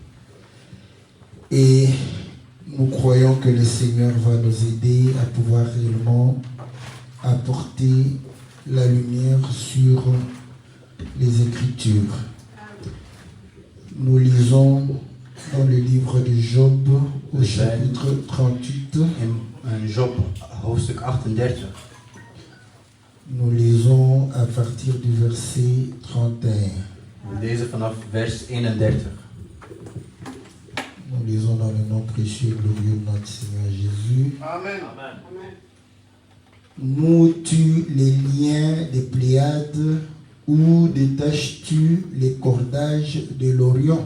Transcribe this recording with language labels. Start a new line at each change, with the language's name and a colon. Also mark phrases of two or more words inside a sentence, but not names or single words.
French: Et nous croyons que le Seigneur va nous aider à pouvoir réellement apporter la lumière sur les Écritures. Nous lisons dans le livre de Job au chapitre 38.
Dutch: In Job hoofdstuk 38.
French: Nous lisons à partir du verset 31.
Dutch: We lezen vanaf vers 31.
French: Nous lisons dans le nom précieux et glorieux de notre Seigneur Jésus. Amen. Noues-tu les liens des Pléiades ou détaches-tu les cordages de l'Orient?